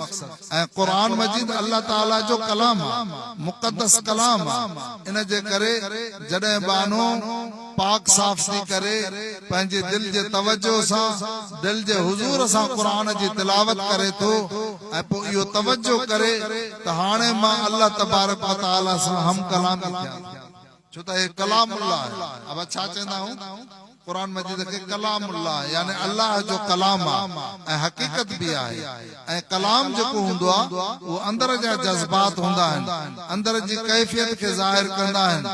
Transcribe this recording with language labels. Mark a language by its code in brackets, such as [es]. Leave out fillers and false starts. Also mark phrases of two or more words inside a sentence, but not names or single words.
[sd] ऐं क़ुरान मजीद अल्लाह ताला जो कलाम आहे, मुक़द्दस कलाम आहे। इन जे करे जॾहिं बानो पाक साफ़ थी करे पंहिंजे दिल जे तवज्जो सां दिल जे हुजूर सां क़ुरान जी तिलावत करे थो ऐं पोइ इहो तवज्जो करे त हाणे मां [ar] الله تبارك وتعالى [sd] सां हम कलाम थियां, छो त हे कलामुल्लाह आहे। अब छा चवंदा आहियूं क़ुरान मजीद खे कलामुल्लाह यानी अल्लाह जो कलाम आहे ऐं हक़ीक़त बि आहे। ऐं कलाम जेको हूंदो आहे उहो अंदर जा जज़्बात हूंदा आहिनि, अंदर जी कैफ़ियत खे ज़ाहिर कंदा आहिनि।